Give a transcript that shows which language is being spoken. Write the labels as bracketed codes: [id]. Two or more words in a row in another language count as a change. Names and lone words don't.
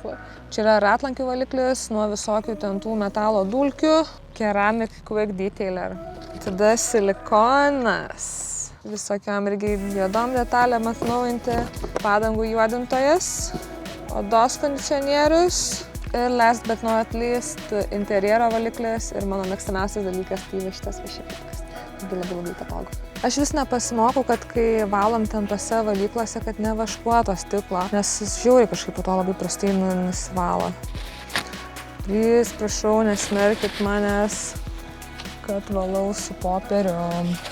[lt] Čia yra ratlankių valiklis nuo visokių ten tų metalo dulkių. Ceramic Quick Detailer. Tada silikonas. Visokiam irgi juodom detalėm atnaujinti. Padangų juodintojas. Odos kondicionierius. Ir [en] last but not least [lt] interjero valiklis. Ir mano mėgstamiausias dalykas tai šitas vašiklikas. Labai patogu. Aš vis nepasimokau, kad kai valom ten tose valyklose, kad nevaškuoto stiklo, nes jis žiauriai kažkaip po to labai prastai nusivalo. Please, prašau, nesmerkit manęs, kad valau su popierium.